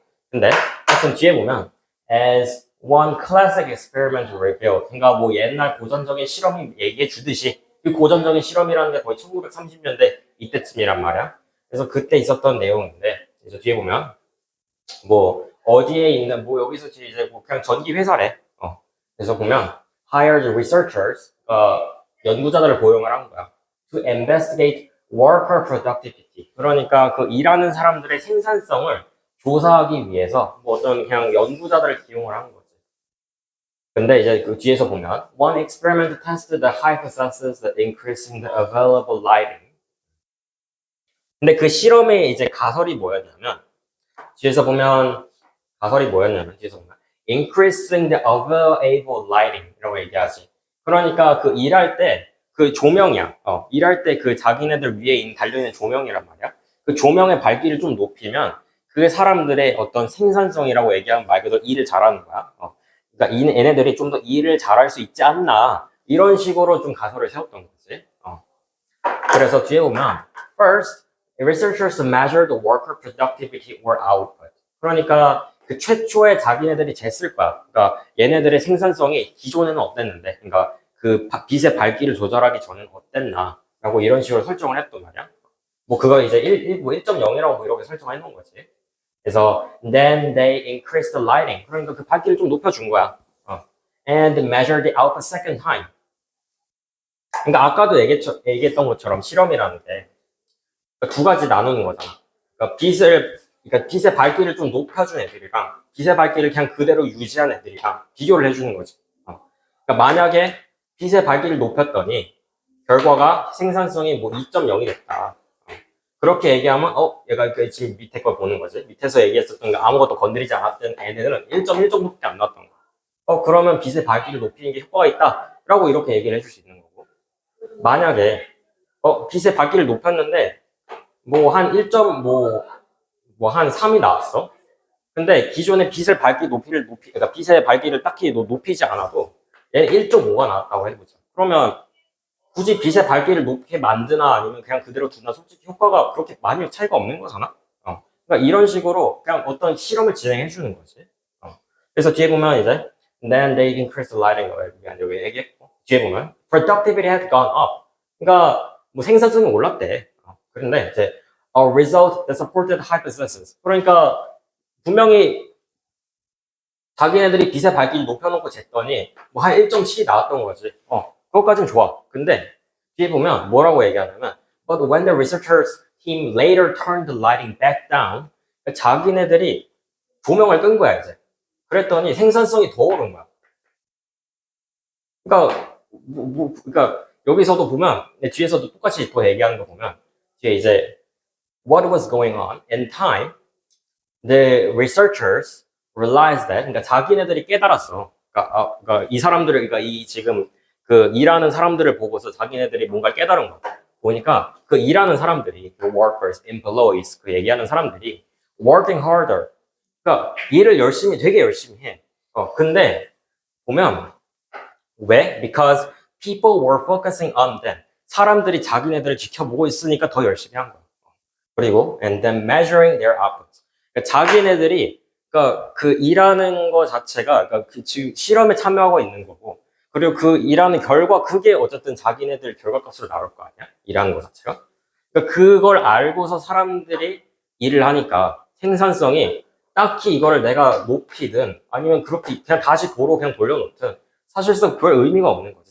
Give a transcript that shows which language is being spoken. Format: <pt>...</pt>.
<ko>근데 하여튼 뒤에 보면</ko> <en>as one classic experiment revealed</en> <ko>그러니까 뭐 옛날 고전적인 실험이 얘기해 주듯이 그 고전적인 실험이라는 게 거의 1930년대 이때쯤이란 말이야. 그래서 그때 있었던 내용인데 이제 뒤에 보면 뭐 어디에 있는 뭐 여기서 이제 뭐 그냥 전기 회사래. 그래서 보면</ko> <en>hired researchers</en> <ko>연구자들을 고용을 한 거야.</ko> <en>to investigate worker productivity.</en> <ko>그러니까 그 일하는 사람들의 생산성을 조사하기 위해서 뭐 어떤 그냥 연구자들을 기용을 한 거지. 근데 이제 그 뒤에서 보면</ko> <en>one experiment tested the hypothesis that increasing the available lighting.</en> <ko>근데 그 실험의 이제 가설이 뭐였냐면 뒤에서 보면 뒤에서 보면</ko> <en>increasing the available lighting</en> <ko>이라고 얘기하지. 그러니까 그 일할 때 그 조명이야. 일할 때 그 자기네들 위에 달려있는 조명이란 말이야. 그 조명의 밝기를 좀 높이면 그 사람들의 어떤 생산성이라고 얘기하면 말 그대로 일을 잘하는 거야. 그러니까 얘네들이 좀 더 일을 잘할 수 있지 않나 이런 식으로 좀 가설을 세웠던 거지. 그래서 뒤에 보면</ko> <en>first, researchers measured worker productivity or output.</en> <ko>그러니까 그 최초에 자기네들이 쟀을 거야. 그러니까 얘네들의 생산성이 기존에는 어땠는데, 그러니까 그 빛의 밝기를 조절하기 전에는 어땠나 라고 이런 식으로 설정을 했단 말이야. 뭐 그거 이제 1.0이라고 뭐 이렇게 설정해 놓은 거지. 그래서</ko> <en>then they increased the lighting.</en> <ko>그러니까 그 밝기를 좀 높여준 거야.</ko> <en>And measured the output second time.</en> <ko>그러니까 아까도 얘기했던 것처럼 실험이라는 게 두 가지 나누는 거잖아. 그러니까 빛의 밝기를 좀 높여준 애들이랑 빛의 밝기를 그냥 그대로 유지한 애들이랑 비교를 해주는 거지. 그러니까 만약에 빛의 밝기를 높였더니 결과가 생산성이 뭐 2.0이 됐다. 그렇게 얘기하면 얘가 지금 밑에 걸 보는 거지. 밑에서 얘기했었던 게 아무것도 건드리지 않았던 애들은 1.1 정도밖에 안 나왔던 거야. 그러면 빛의 밝기를 높이는 게 효과가 있다. 라고 이렇게 얘기를 해줄 수 있는 거고. 만약에 빛의 밝기를 높였는데 뭐 한 1.한 3이 나왔어. 근데 기존의 빛의 밝기 그러니까 빛의 밝기를 딱히 높이지 않아도 얘는 1.5가 나왔다고 해보자. 그러면 굳이 빛의 밝기를 높게 만드나 아니면 그냥 그대로 두나 솔직히 효과가 그렇게 많이 차이가 없는 거잖아. 그러니까 이런 식으로 그냥 어떤 실험을 진행해 주는 거지. 그래서 뒤에 보면 이제</ko> <en>then they increased the lighting</en> <ko>여기 얘기했고 뒤에 보면</ko> <en>productivity had gone up.</en> <ko>그러니까 뭐 생산성이 올랐대. 그런데 이제</ko> <en>a result that supported hypothesis.</en> <ko>그러니까 분명히 자기네들이 빛의 밝기를 높여놓고 쟀더니 뭐 한 1.7이 나왔던 거지. 그것까진 좋아. 근데 뒤에 보면 뭐라고 얘기하냐면</ko> <en>but when the researchers team later turned the lighting back down</en> <ko>자기네들이 조명을 끈 거야 이제. 그랬더니 생산성이 더 오른 거야. 그러니까 그러니까 여기서도 보면 뒤에서도 똑같이 또 얘기하는 거 보면 뒤에 이제</ko> <en>what was going on in time the researchers realized that</en> <ko>그러니까 자기네들이 깨달았어. 그러니까 이 사람들을 그러니까 이 지금 그 일하는 사람들을 보고서 자기네들이 뭔가를 깨달은 거야. 보니까 그 일하는 사람들이 그 workers, employees 그 얘기하는 사람들이</ko> <en>working harder.</en> <ko>그러니까 일을 되게 열심히 해. 근데 보면 왜?</ko> <en>Because people were focusing on them.</en> <ko>사람들이 자기네들을 지켜보고 있으니까 더 열심히 한 거야. 그리고</ko> <en>and then measuring their outputs.</en> <ko>그러니까 자기네들이 그러니까 그 일하는 거 자체가 그러니까 그 지금 실험에 참여하고 있는 거고 그리고 그 일하는 결과 그게 어쨌든 자기네들 결과값으로 나올 거 아니야? 일하는 거 자체가. 그러니까 그걸 알고서 사람들이 일을 하니까 생산성이 딱히 이거를 내가 높이든 아니면 그렇게 그냥 다시 도로 그냥 돌려놓든 사실상 별 의미가 없는 거지.</ko>